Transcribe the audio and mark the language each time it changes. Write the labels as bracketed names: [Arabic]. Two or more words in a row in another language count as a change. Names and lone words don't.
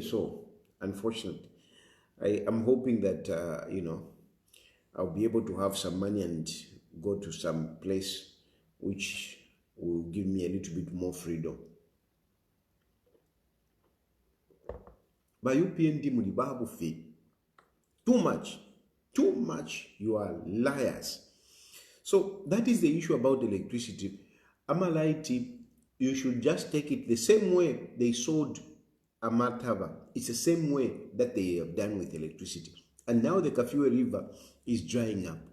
[English] So unfortunately, I am hoping that I'll be able to have some money and go to some place which will give me a little bit more freedom. [Bemba] By UPND mulibabu fi. [English] Too much. You are liars. So that is the issue about electricity. Amalaiti, you should just take it the same way they sold Amatava. It's the same way that they have done with electricity. And now the KAFUE river is drying up.